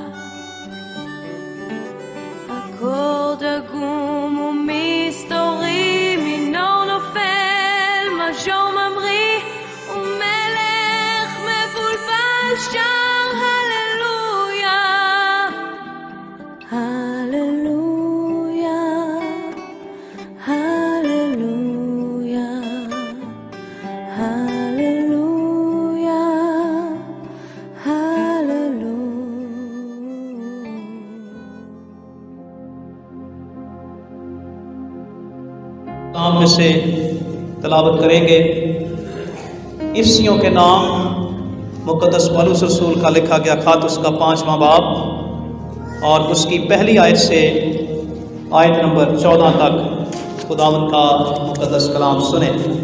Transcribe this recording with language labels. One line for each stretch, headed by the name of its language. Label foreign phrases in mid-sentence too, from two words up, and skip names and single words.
Hebrew: אקורד עגום ומסתורי, מינור נופל, מז'ור ממריא, ומלך מבולבל שר הללויה, הללויה, הללויה, הללויה, הללויה.
Urdu: کلام میں سے تلاوت کریں گے۔ افسیوں کے نام مقدس پولس رسول کا لکھا گیا خط، اس کا 5واں باب اور اس کی پہلی آیت سے آیت نمبر 14 تک خداوند کا مقدس کلام سنیں۔